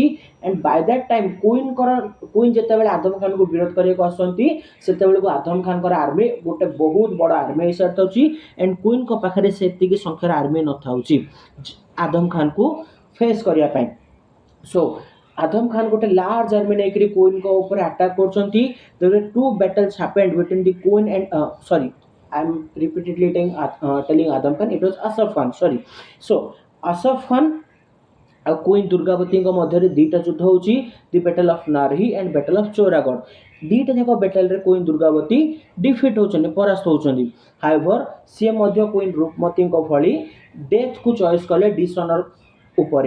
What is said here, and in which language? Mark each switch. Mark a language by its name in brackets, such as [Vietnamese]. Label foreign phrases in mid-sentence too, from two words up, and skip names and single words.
[English] and by that time [Odia] କୁଇନ୍ ଯେତେବେଳେ ଆଦମ ଖାନକୁ ବିରୋଧ କରିବାକୁ ଆସୁଛନ୍ତି, ସେତେବେଳକୁ ଆଦମ ଖାନଙ୍କର ଆର୍ମି ଗୋଟେ ବହୁତ ବଡ଼ ଆର୍ମି ହେଇସାରିଥାଉଛି। ଆଣ୍ଡ କୁଇନ୍ଙ୍କ ପାଖରେ ସେତିକି ସଂଖ୍ୟାର ଆର୍ମି ନଥାଉଛି ଆଦମ ଖାନକୁ ଫେସ୍ କରିବା ପାଇଁ। ସୋ ଆଦମ ଖାନ ଗୋଟେ [English] large army [Odia] ନେଇକରି କୁଇନ୍ଙ୍କ ଉପରେ ଆଟାକ୍ କରୁଛନ୍ତି। [English] two battles happened between the queen and sorry I'm repeatedly telling Adam Khan, it was Asaf Khan, sorry. [Odia] So Asaf Khan ଆଉ କୁଇନ୍ ଦୁର୍ଗାବତୀଙ୍କ ମଧ୍ୟରେ ଦୁଇଟା ଯୁଦ୍ଧ ହେଉଛି, [English] the battle of Narhi and battle of Chauragarh. [Odia] ଦୁଇଟା ଯାକ ବ୍ୟାଟେଲରେ କୁଇନ୍ ଦୁର୍ଗାବତୀ ଡିଫିଟ୍ ହେଉଛନ୍ତି, ପରାସ୍ତ ହେଉଛନ୍ତି। ହାଏଭର ସିଏ ମଧ୍ୟ କୁଇନ୍ ରୂପମତୀଙ୍କ ଭଳି ଡେଥକୁ ଚଏସ୍ କଲେ ଡିସଅନର ଉପରେ।